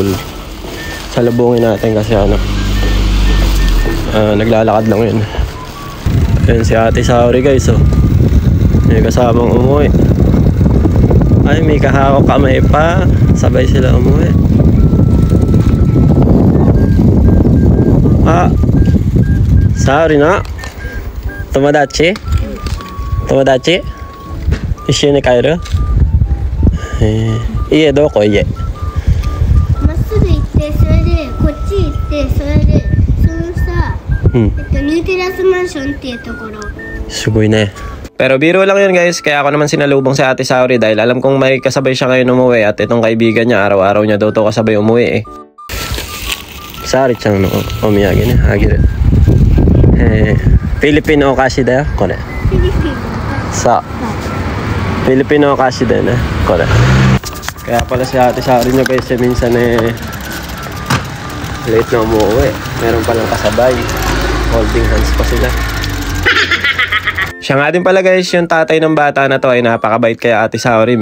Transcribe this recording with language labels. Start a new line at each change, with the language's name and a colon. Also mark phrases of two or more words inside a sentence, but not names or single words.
Filipino: Salubungin natin kasi ano, naglalakad lang yun. Ayan si Ate Saori guys, oh. May kasamang umuwi. Ay, may kahawak kamay pa. Sabay sila umuwi.
Japanese: 沙織の友達一緒に帰る？家どこ？家まっすぐ行って、それでこっち行って、それでそのさ、ニューテラスマンションっていうところ。すごいね.
Filipino: Pero biro lang yun guys, kaya ako naman sinalubong si Ate Saori dahil alam kong may kasabay siya ngayon umuwi at itong kaibigan niya araw-araw niya daw to kasabay umuwi eh.
Japanese: 沙織ちゃんのお土産ね、あげる. フィリピンお菓子だよ、これ. Sa. フィリピンお菓子だよね、これ.
Filipino: Kaya pala si Ate Saori niya guys, minsan late na umuwi. Meron palang kasabay. Holding hands pa sila. Siya nga din pala guys, yung tatay ng bata na to ay napakabait kay Ate Saori.